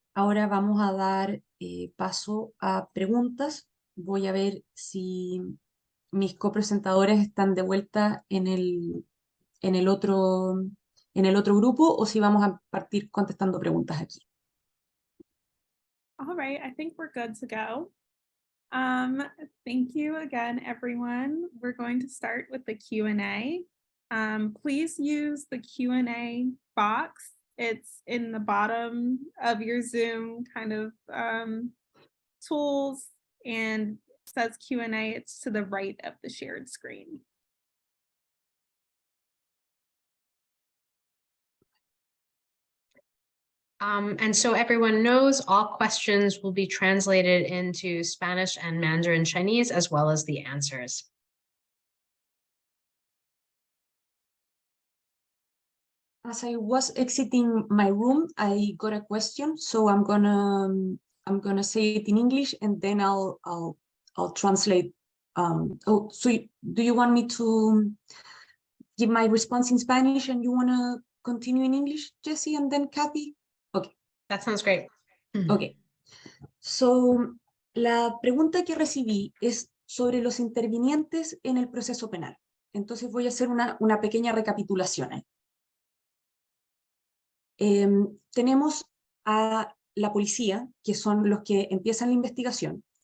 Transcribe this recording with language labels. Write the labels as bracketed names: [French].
[Spanish] Ahora vamos a dar paso a preguntas. Voy a ver si mis copresentadores están de vuelta en el otro grupo o si vamos a partir contestando preguntas aquí. [English] All right, I think we're good to go. Thank you again, everyone. We're going to start with the Q&A. Please use the Q&A box. It's in the bottom of your Zoom kind of tools, and it says Q&A. It's to the right of the shared screen. And so everyone knows all questions will be translated into Spanish and Mandarin Chinese, as well as the answers. As I was exiting my room, I got a question, so I'm gonna say it in English and then I'll translate. Do you want me to give my response in Spanish and you want to continue in English, Jessie, and then Kathy? Okay. That sounds great. Okay. [Spanish] So, la pregunta que recibí es sobre los intervinientes en el proceso penal. Entonces voy a hacer una pequeña recapitulación ahí. Tenemos a la policía, que son los que empiezan la investigación.